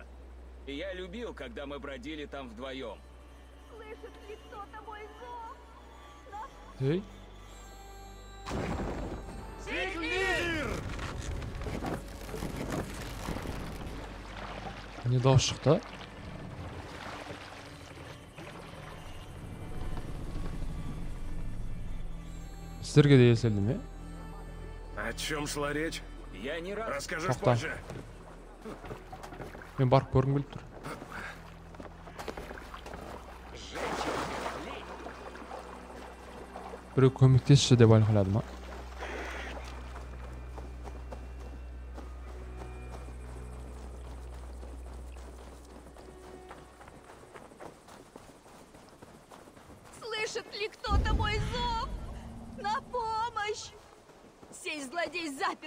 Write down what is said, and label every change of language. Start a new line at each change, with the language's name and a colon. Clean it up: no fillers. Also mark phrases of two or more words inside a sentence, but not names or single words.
Russian: И я любил, когда мы бродили там вдвоем. Слышит ли кто-то мой зов?
Kazakh: Ей, не дауыс шықты. Сіздерге де еселді ме?
Russian: О чем шла речь? Я не раз... Расскажешь
Kazakh: Тоқта.
Russian: позже.
Kazakh: Мен барып көргім келіп тұр. Біреу көмектесші деп айқайлады ма?
Russian: Слышит ли кто-то мой зов? На помощь! Сей злодей запер.